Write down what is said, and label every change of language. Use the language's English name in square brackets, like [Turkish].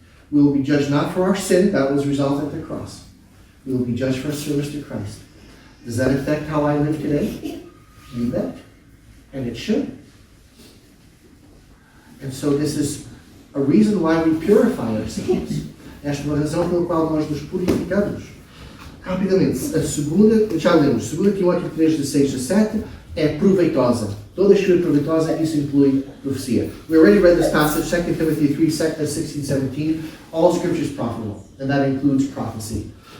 [English] We will be judged not for our sin, that was resolved at the cross. We will be judged for our service to Christ. Does that affect how I live today? You bet. And it should. And so this is a reason why we purify ourselves. [Portuguese] Esta é uma razão pela qual nós nos purificamos. Rapidamente, a segunda, já lemos, 2 Timóteo 3, 16 a 17, é proveitosa. Toda a escritura proveitosa, isso inclui profecia. [English] We already read this passage, 2 Timothy 3, 16, 17. All scripture is profitable, and that includes prophecy.